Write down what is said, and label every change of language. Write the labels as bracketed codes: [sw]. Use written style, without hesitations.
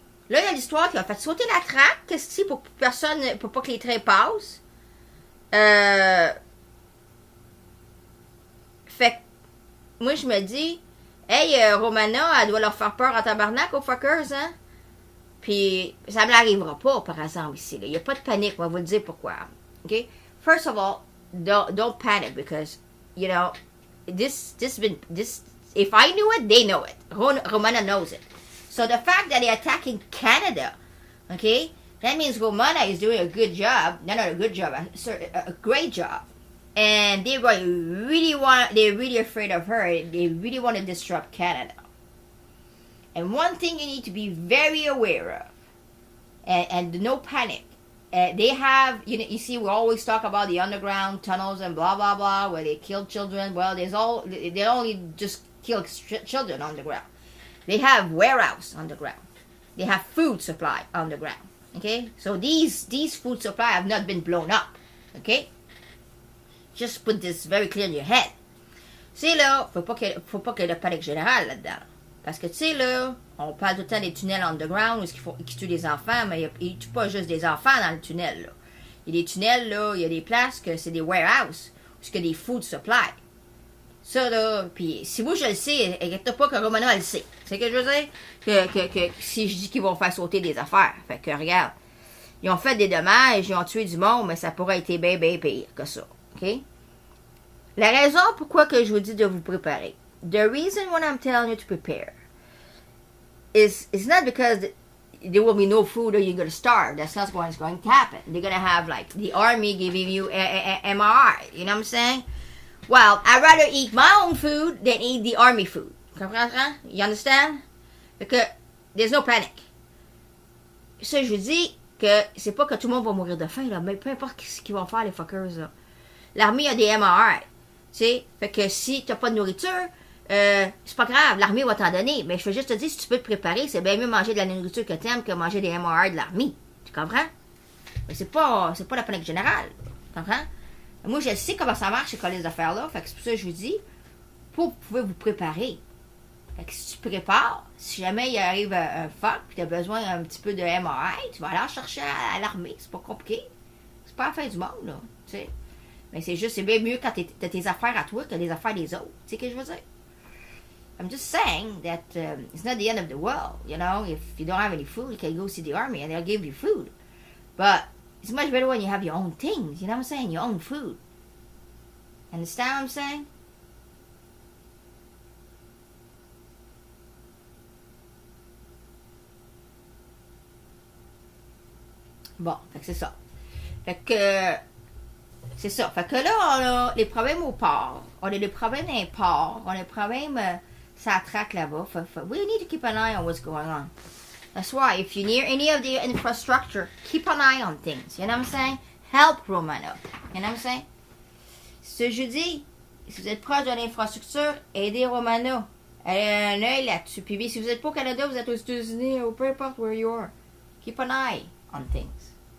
[fr] Là, il y a l'histoire qui a fait sauter la traque, qu'est-ce que pour personne, pour pas que les trains passent. Fait que, moi, je me dis, hey, Romana, elle doit leur faire peur en tabarnak aux fuckers, hein? Puis, ça me l'arrivera pas, par exemple, ici. Il n'y a pas de panique, on va vous le dire pourquoi. OK? [en] First of all, don't panic, because, you know, this, if I knew it, they know it. Romana knows it. So the fact that they're attacking Canada, okay, that means Romana is doing a good job. Not a good job, a great job. And they're really afraid of her. They really want to disrupt Canada. And one thing you need to be very aware of, and no panic. They have, you see, we always talk about the underground tunnels and blah blah blah, where they kill children. Well, they only just kill children underground. They have warehouse on the ground. They have food supply on the ground. Okay? So these food supply have not been blown up. Okay? Just put this very clear in your head. [fr] Tu sais, là, faut pas qu'il y ait de panique générale là-dedans. Parce que, tu sais, là, on parle tout le temps des tunnels underground où ils tuent des enfants, mais ils tuent pas juste des enfants dans le tunnel, là. Il y a des tunnels, là, il y a des places que c'est des warehouses, où il y a des food supply. Ça, là, puis si vous, je le sais, inquiète pas que Romana, elle le sait. C'est ce que je veux dire? Que si je dis qu'ils vont faire sauter des affaires. Fait que, regarde, ils ont fait des dommages, ils ont tué du monde, mais ça pourrait être bien, bien pire que ça. OK? La raison pourquoi que je vous dis de vous préparer. [en] The reason when I'm telling you to prepare is not because there will be no food or you're going to starve. That's not what's going to happen. They're going to have, like, the army giving you MRI. You know what I'm saying? Well, I'd rather eat my own food than eat the army food. You understand? Because there's no panic. [fr] Ça, je vous dis que c'est pas que tout le monde va mourir de faim, là, mais peu importe ce qu'ils vont faire, les fuckers, là. L'armée a des MRI. Tu sais, fait que si t'as pas de nourriture, c'est pas grave, l'armée va t'en donner. Mais je veux juste te dire, si tu peux te préparer, c'est bien mieux manger de la nourriture que t'aimes que manger des MRI de l'armée. Tu comprends? Mais c'est pas la panique générale. Tu comprends? Moi, je sais comment ça marche, ces affaires-là. Fait que c'est pour ça que je vous dis, vous pouvez vous préparer. Fait que si tu prépares, si jamais il arrive un fuck, puis tu as besoin d'un petit peu de MRI, tu vas aller en chercher à l'armée. C'est pas compliqué. C'est pas la fin du monde, là. Tu sais. Mais c'est juste, c'est bien mieux quand t'as tes affaires à toi que les affaires des autres. Tu sais ce que je veux dire? [en] I'm just saying that it's not the end of the world. You know, if you don't have any food, you can go see the army and they'll give you food. But it's much better when you have your own things. You know what I'm saying? Your own food. Understand what I'm saying? [fr] Bon, fait que c'est ça. Fait que c'est ça. Fait que là, on a les problèmes au port. On a des problèmes dans les ports. On a des problèmes, ça traque là-bas. [en] We need to keep an eye on what's going on. That's why, if you're near any of the infrastructure, keep an eye on things. You know what I'm saying? Help Romana. You know what I'm saying? [fr] Ce jeudi, si vous êtes proche de l'infrastructure, aidez Romana. Elle a un œil là-dessus. Puis si vous n'êtes pas au Canada, vous êtes aux États-Unis, ou peu importe [en] where you are. Keep an eye on things.